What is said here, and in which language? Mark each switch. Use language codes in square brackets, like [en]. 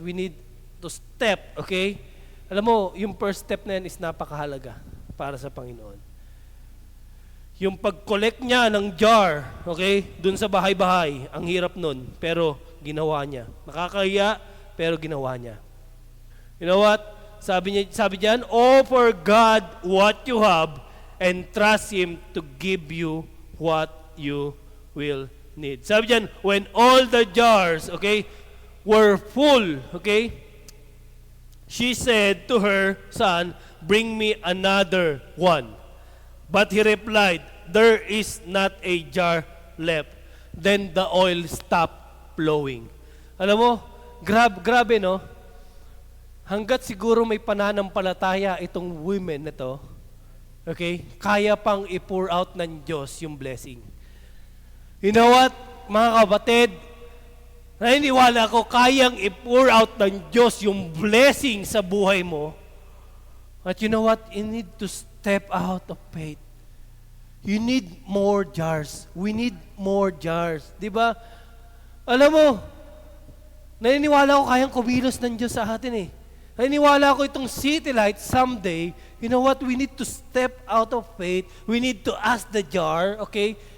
[en] We need to step, okay? [tl] Alam mo, yung [en] first step [tl] na yan is napakahalaga para sa Panginoon. Yung pag-collect niya ng jar, okay, dun sa bahay-bahay, ang hirap nun, pero ginawa niya. Nakakahiya, pero ginawa niya. [en] You know what? [tl] Sabi diyan, [en] offer God what you have and trust Him to give you what you will need. [tl] Sabi diyan, [en] when all the jars, okay, were full, okay, she said to her son, bring me another one. But he replied, there is not a jar left. Then the oil stopped flowing. [tl] Alam mo, grabe no? Hanggat siguro may pananampalataya itong women na to, okay, kaya pang i-pour out ng Diyos yung blessing. [en] You know what, [tl] mga kapatid, naniniwala ko, kayang i-pour out ng Diyos yung blessing sa buhay mo. [en] But you know what, you need to step out of faith. You need more jars. We need more jars. [tl] Di ba? Alam mo, naniniwala ko kayang kumilos ng Diyos sa atin eh. Naniniwala ko itong [en] City Light someday, you know what, we need to step out of faith. We need to ask the jar, okay?